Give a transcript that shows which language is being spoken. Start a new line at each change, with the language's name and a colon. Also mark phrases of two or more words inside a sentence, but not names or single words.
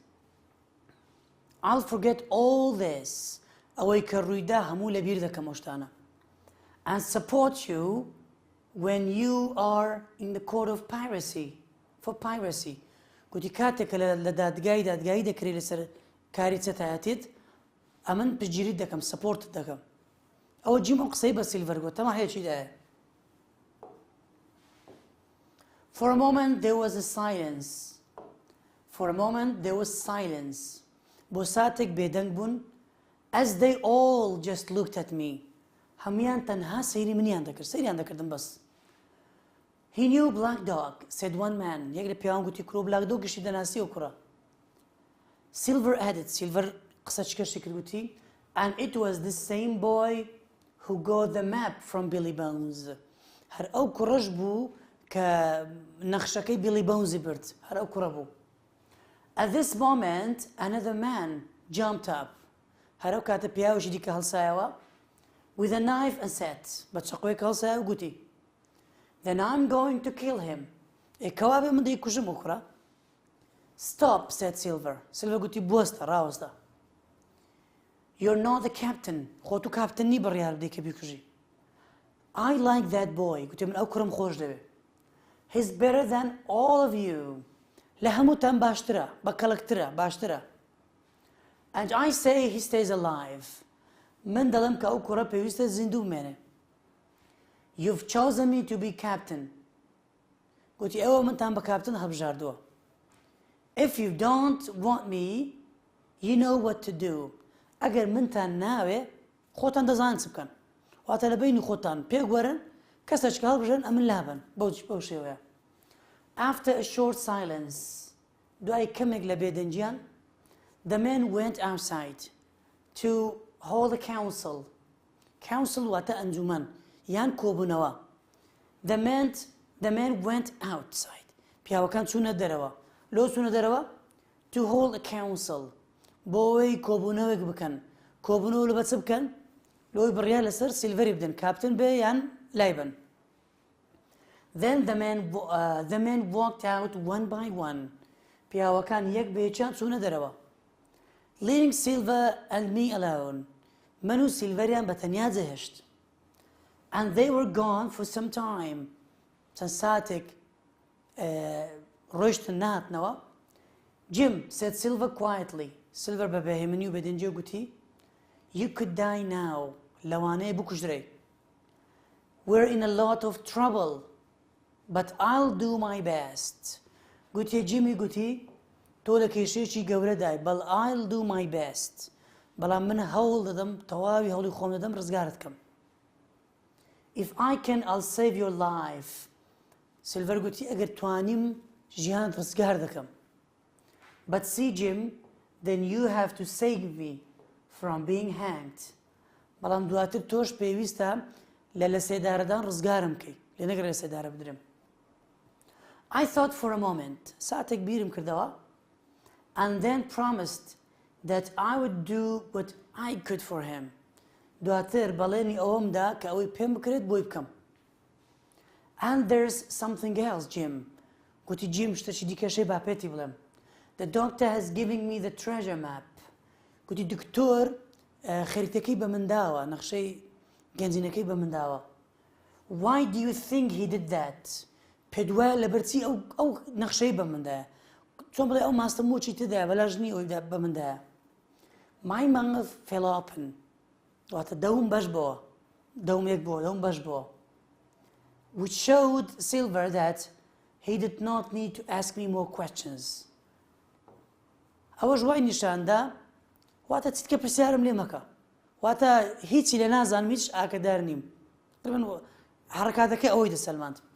English: I'll forget all this
Central Kurdish: ئەوەی کە ڕوویدا هەموو لەبیر دەکەم ئەو
English: and support you when you are in the court of piracy for piracy
Central Kurdish: گوتی کاتێکە لە دادگایی دەکرێت لەسەر کاری چەتایەتیت ئەمن پشتگیریت دەکەم سپۆرتت دەکەم ئەوە جیم ئەو قسەی بە سیلڤەر گوت تەما هەیەکی دایە
English: For a moment there was a silence. For a moment there was silence.
Central Kurdish: بۆ ساتێک بێدەنگ بوون
English: as they all just looked at me.
Central Kurdish: هەمویان تەنها سەیری منیان دەکرد سەیریان دەکردم بەس.
English: He knew black dog, said one man.
Central Kurdish: یەک لە پیاوان گوتی کرۆ
English: black dog
Central Kurdish: گشتی دەناسی و کوڕە.
English: Silver added. Silver
Central Kurdish: قسە چکەشی کرد گوتی
English: and it was the same boy who got the map from Billy Bones.
Central Kurdish: هەر ئەو کوڕەش بوو کە نەخشەکەی بیلی بەونزی برد هەر ئەو کوڕە بوو.
English: At this moment another man jumped up.
Central Kurdish: هەر ئەو کاتە پیاوێکی دیکە هەڵسایەوە
English: with a knife and said
Central Kurdish: بە چەقۆیەک هەڵسایە و گوتی
English: then I'm going to kill him.
Central Kurdish: ئێکەوا بێ من دەیکوژم ئەو کوڕە.
English: Stop, said Silver. Silver
Central Kurdish: گوتی بوەستە ڕاوەستە.
English: You're not the captain.
Central Kurdish: خۆ تو کاپتن نی بڕیار بدەی کە بیکوژی.
English: I like that boy.
Central Kurdish: گوتی من ئەو کوڕم خۆش دەوێت.
English: He's better than all of you.
Central Kurdish: لە هەمووتان باشترە بە کەڵکترە باشترە.
English: And I say he stays alive.
Central Kurdish: من دەڵێم کە ئەو کوڕە پێویستە زیندوو بمێنێ.
English: You've chosen me to be captain.
Central Kurdish: گوتی ئێوە منتان بە کاپتن هەبژاردووە.
English: If you don't want me, you know what to do.
Central Kurdish: ئەگەر منتان ناوێ خۆتان دەزانن چ بکەن. واتە لە بینی خۆتان پێگوەرن کەسێک هەڵبژێن ئەمن لابن بەو شێوەیە.
English: After a short silence,
Central Kurdish: دوای کەمێک لە بێدەنجیان,
English: the men went outside to hold a council.
Central Kurdish: Council واتە ئەنجومەن یان کۆبوونەوە.
English: The men went outside.
Central Kurdish: پیاوەکان چوونە دەرەوە. لۆ چوونە دەرەوە
English: to hold a council.
Central Kurdish: بۆ ئەوەی کۆبوونەوەک بکەن. کۆبوونەوە لە بە چ بکەن؟ لۆی بڕیار لەسەر سیلڤەری بدەن کاپتن بێ یان لای بن.
English: Then the men walked out one by one.
Central Kurdish: پیاوەکان یەک بە یەکیان چوونە دەرەوە.
English: Leaving Silver and me alone.
Central Kurdish: من و سیلڤەریان بە تەنیا جێهێشت.
English: And they were gone for some time.
Central Kurdish: چەند ساتێک ڕۆیشتن نهاتنەوە.
English: Jim, said Silver quietly.
Central Kurdish: Silver بە بەهێمنی و بەدەنجی گوتی
English: You could die now.
Central Kurdish: لەوانەیە بکوژرێ.
English: We're in a lot of trouble. But I'll do my best.
Central Kurdish: گوتی جیمی گوتی تۆ لە کێشەیەکی گەورەدای بەڵ
English: I'll do my best.
Central Kurdish: بەڵام من هەوڵ دەدەم تەواوی هەوڵی خۆم دەدەم ڕزگارت بکەم.
English: If I can, I'll save your life.
Central Kurdish: سیلڤەر گوتی ئەگەر توانیم ژیانت ڕزگار دەکەم.
English: But see Jim, then you have to save me from being hanged.
Central Kurdish: بەڵام دواتر تۆش پێویستە لە سێدارەدان ڕزگارم بکەی لێ نەگەر لە سێدارە بدرێم.
English: I thought for a moment.
Central Kurdish: ساتێک بیرم کردەوە
English: and then promised that I would do what I could for him.
Central Kurdish: دواتر بەڵێنی ئەوەمدا کە ئەوەی پێم بکرێت بۆی بکەم.
English: And there's something else, Jim.
Central Kurdish: گوتی جیم شتێکی دیکەشەی با پێتی بڵێم.
English: The doctor has given me the treasure map.
Central Kurdish: گوتی دکتۆر خەریتەکەی بە من داوە نەخشەی گەنجینەکەی بە من داوە.
English: Why do you think he did that?
Central Kurdish: پێ دوایە لەبەرچی ئەو نەخشەی بە مندایە چۆن بڵێ ئەو ماستە مۆچی تدایە بەلاژنی ئەویدا بە مندایە
English: My mouth fell open
Central Kurdish: واتە دەوم بەش بووە دەوم یەک بووە دەوم بەش بووە
English: which showed Silver that he did not need to ask me more questions
Central Kurdish: ئەوەش وای نیشاندا واتە چیتکە پرسیارم لێ مەکە واتە هیچی لێ نازانم هیچ ئاگادار نیم حرکاتەکەی ئەوەی دەسەلماند